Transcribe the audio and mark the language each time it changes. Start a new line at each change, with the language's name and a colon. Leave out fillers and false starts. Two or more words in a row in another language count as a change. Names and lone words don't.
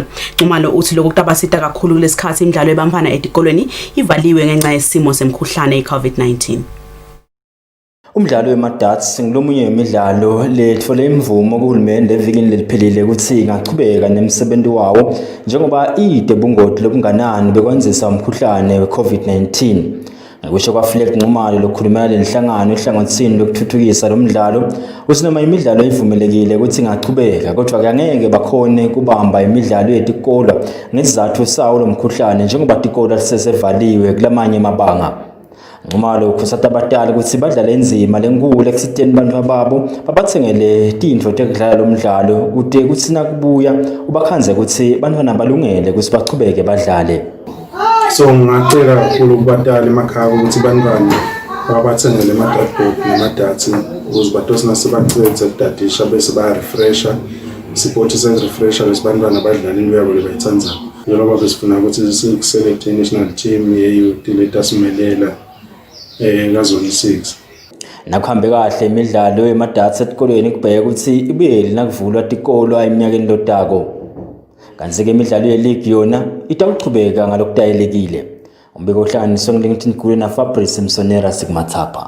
Swati: Nxumalo uthi lokho kutabasita kakhulu kulesikhathi imidlalo ebamfana etikolweni ivaliwe ngenxa yesimo semkhuhlane i-COVID-19. Umdlalo wemadarts ngulomunye wemidlalo letfole imvumo kuhulumeni levikini leliphelile ukuthi ingachubeka nemsebenzi wawo njengoba ide bungoti lobunganani bekwenzisa umkhuhlane we-COVID-19. Ngokusho kwaFlag Nxumalo lokukhulumela lenhlangano ehlangothini lokuthuthukisa lo mdlalo uthi noma imidlalo ivumelekile ukuthi ingachubeka kodwa ke angeke bakhone kubamba imidlalo yetikolo ngesizathu sawo lo mkhuhlane njengoba tikolo sesevaliwe kulamanye amabanga. Nxumalo ukhuthaza abatali ukuthi badlale inzima lenkulu ekusiteni bantfu babo babathengele tintfo tekudlala lo mdlalo kude kuthi nakubuya ubakhanze ukuthi bantfwana balungele ukuthi bachubeke badlale. So ngicela kakhulu kubatali emakhaya ukuthi bantwana babathengele ama-dartboard nama-darts ukuze batosina sebaqedze ukudadisha bese baya-refresha sipothi se-refresha lesi bantwana badlala into yabo lebayithandayo. Njengoba besifuna ukuthi siselect i-
English: national team
Swati: ye-youth letasimelela ngazona 6. Nakuhambe kahle imidlalo yemadarts etikolweni kubheka ukuthi ibuyele nakuvulwa tikolo eminyakeni lotako. Kanti ke imidlalo ye-league yona itawuchubeka ngalokudayelekile. Umbiko ohlanganiswe ngeLinkedIn Gule na Fabrice Msonera Sigmathapa.